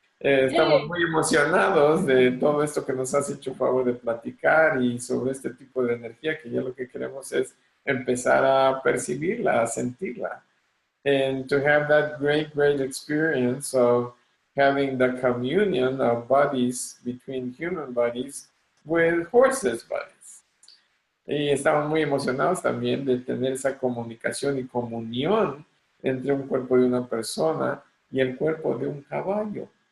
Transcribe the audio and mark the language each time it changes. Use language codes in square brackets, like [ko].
[es] Estamos muy emocionados de todo esto que nos has hecho favor de platicar y sobre este tipo de energía que ya lo que queremos es empezar a percibirla, a sentirla. [en] And to have that great experience of having the communion of bodies between human bodies with horses' bodies. [es] Y estamos muy emocionados también de tener esa comunicación y comunión entre un cuerpo de una persona y el cuerpo de un caballo.